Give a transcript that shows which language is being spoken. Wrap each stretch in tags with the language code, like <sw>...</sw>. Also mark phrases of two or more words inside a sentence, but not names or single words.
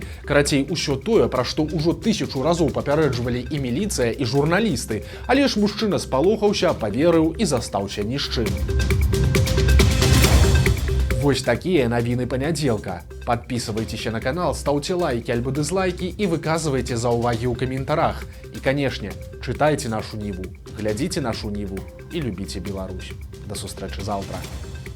<be>Карацей, усё тое, пра што ўжо 1000 разоў папярэджвалі і міліцыя, і журналісты. Але ж мужчына спалохаўся, паверыў і застаўся ні з чым. Вось такія навіны панядзелка.</be> <ru>Подписывайтеся на канал, ставьте лайки альбо дизлайки и</ru> <be>выказывайте заўвагі ў каментарах.</be> <ru>И, конечно, читайте нашу Ниву, глядите нашу Ниву и любите Беларусь.</ru> <be>До сустрэчы заўтра.</be>